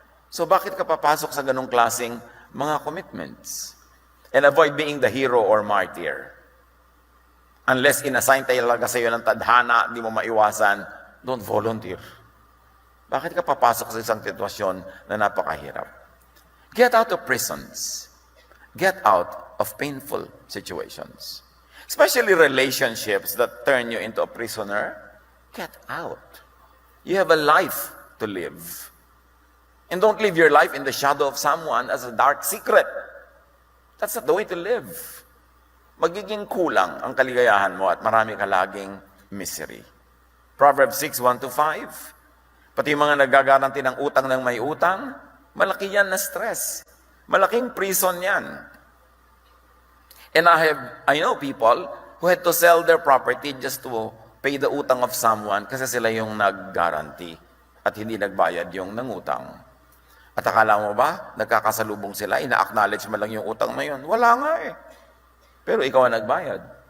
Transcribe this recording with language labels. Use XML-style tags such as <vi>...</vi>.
<tl>So bakit ka papasok sa ganong klaseng mga commitments?</tl> <en>And avoid being the hero or martyr. Unless</en> <tl>inassign talaga sa iyo ng tadhana, di mo maiwasan,</tl> <en>don't volunteer.</en> <tl>Bakit ka papasok sa isang sitwasyon na napakahirap?</tl> <en>Get out of prisons. Get out of painful situations. Especially relationships that turn you into a prisoner. Get out. You have a life to live. And don't live your life in the shadow of someone as a dark secret. That's not the way to live.</en> <tl>Magiging kulang ang kaligayahan mo at marami ka laging misery.</tl> <en>Proverbs 6:1-5.</en> <tl>Pati yung mga nagagaranti ng utang ng may utang, malaki yan na stress. Malaking prison yan.</tl> <en>And I know people who had to sell their property just to pay the utang of someone</en> <tl>kasi sila yung nag-guarantee at hindi nagbayad yung nangutang. At akala mo ba, nagkakasalubong sila, ina-acknowledge mo lang yung utang na yun? Wala nga eh. Pero ikaw ang nagbayad.</tl>